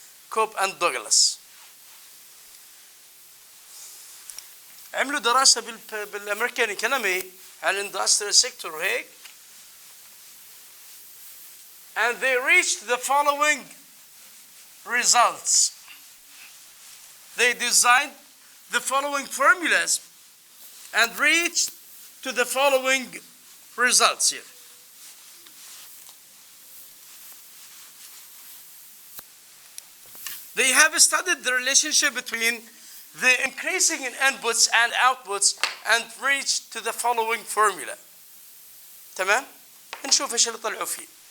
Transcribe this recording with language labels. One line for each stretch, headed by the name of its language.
Arabic: كوب اند دوغلاس عملوا دراسه بالامريكان ايكونومي على الاندستريال سيكتور وهيك,
English: and they reached the following results. They designed the following formulas and reached to the following results here. They have studied the relationship between the increasing in inputs and outputs and reached to the following formula.
Arabic: تمام؟ نشوف ايش اللي طلعوا فيه.